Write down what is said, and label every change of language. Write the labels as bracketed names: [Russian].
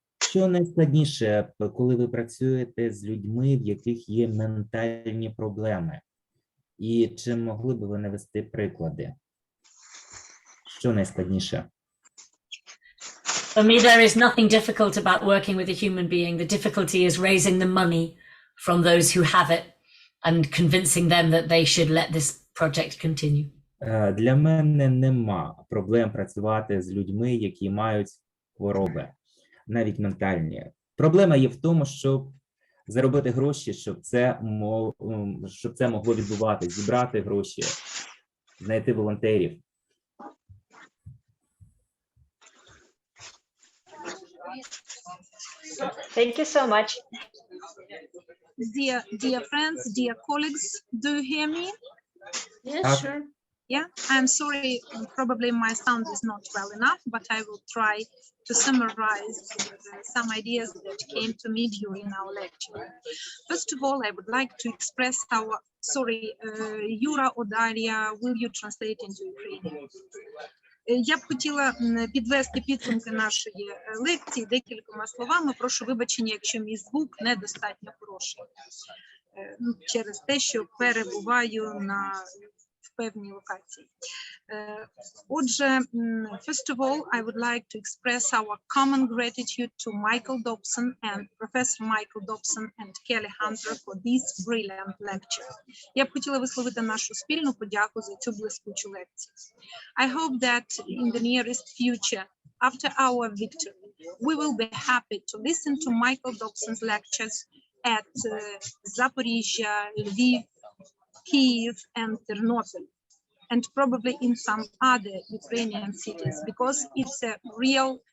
[Ukrainian] Що найскладніше, коли ви працюєте з людьми, в яких є ментальні проблеми? І чи могли б ви навести приклади? Що найскладніше? [English] For me, there is nothing difficult about working with a human being. The difficulty is raising the money from those who have it and convincing them that they should let this project continue. [Ukrainian] Для мене нема проблем працювати з людьми, які мають хвороби, навіть ментальні. Проблема є в тому, щоб заробити гроші, щоб це могло відбуватися, зібрати гроші, знайти волонтерів. [English] Thank you so much. Dear friends, dear colleagues, do you hear me? Yes, sure. Yeah, I'm sorry, probably my sound is not well enough, but I will try to summarize some ideas that came to me during our lecture. First of all, I would like to express our, Юра or Daria, will you translate into Ukrainian? [Ukrainian] Я б хотіла підвести підсумки нашої лекції декількома словами. Прошу вибачення, якщо мій звук недостатньо хороший. Через те, що перебуваю певній локації. [English] Отже, first of all, I would like to express our common gratitude to Michael Dobson and Professor Michael Dobson and Kelly Hanther for this brilliant lecture. [Ukrainian] Я б хотіла висловити нашу спільну подяку за цю блискучу лекцію. [English] I hope that in the nearest future, after our victory, we will be happy to listen to Michael Dobson's lectures at Zaporizhzhia, Lviv, Kyiv, and Ternopil, and probably in some other Ukrainian cities, because it's a real